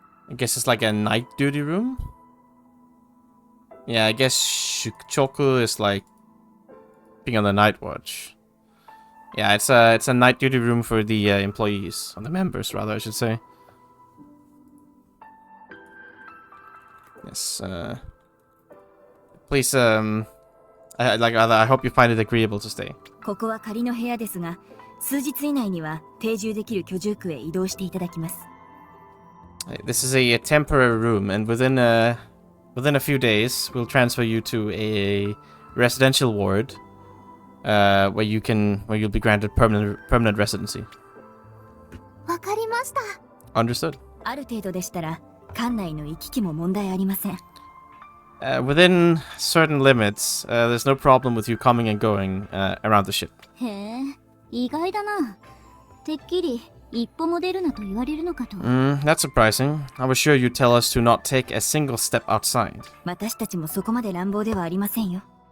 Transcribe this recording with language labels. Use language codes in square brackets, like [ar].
[en] I guess it's like a night duty room? Yeah, I guess shukchoku is like being on the night watch. Yeah, it's a night duty room for the employees, or the members rather, I should say. Yes. Please, I hope you find it agreeable to stay. [ja] ここは仮の部屋ですが、数日以内には定住できる居住区へ移動していただきます。 [en] This is a temporary room, and within a few days, we'll transfer you to a residential ward, where you'll be granted permanent residency. [ja] わかりました。 [en] Understood. [ja] ある程度でしたら、館内の行き来も問題ありません。 [en] Within certain limits, there's no problem with you coming and going around the ship. [ja] へえ、意外だな。てっきり一歩も出るなと言われるのかと。 [en] That's surprising. I was sure you'd tell us to not take a single step outside. [ja] 私たちもそこまで乱暴ではありませんよ。